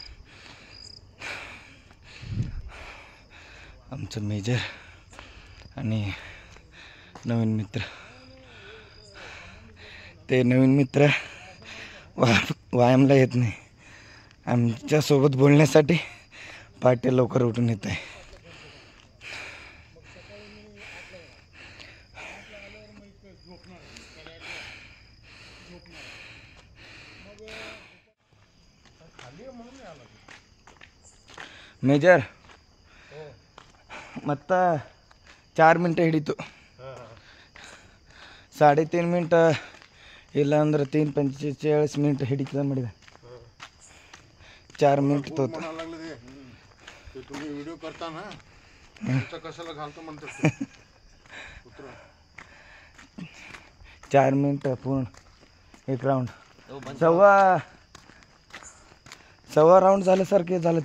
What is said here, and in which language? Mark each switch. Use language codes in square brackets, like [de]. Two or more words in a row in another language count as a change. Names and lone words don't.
[mr] आमचं मेजर आणि नवीन मित्र, ते नवीन मित्र व्यायामला येत नाही. आमच्यासोबत बोलण्यासाठी पहाटे लवकर उठून येत आहे. [kn] ಮೇಜರ್ ಮತ್ತು 4 ಮಿನಿಟ್ ಹಿಡಿತು. 3.5 मिनिट ಇಲ್ಲ ಅಂದ್ರೆ 3:45 मिनिट ಹಿಡಿತದ ಮಾಡಿದೆ. [mr] 4 मिनिट होत. तुम्ही व्हिडिओ करता ना, कशाला घालतो म्हणतो. 4 मिनिट पूर्ण एक राऊंड. सव्वा राऊंड झाल्यासारखे झालं.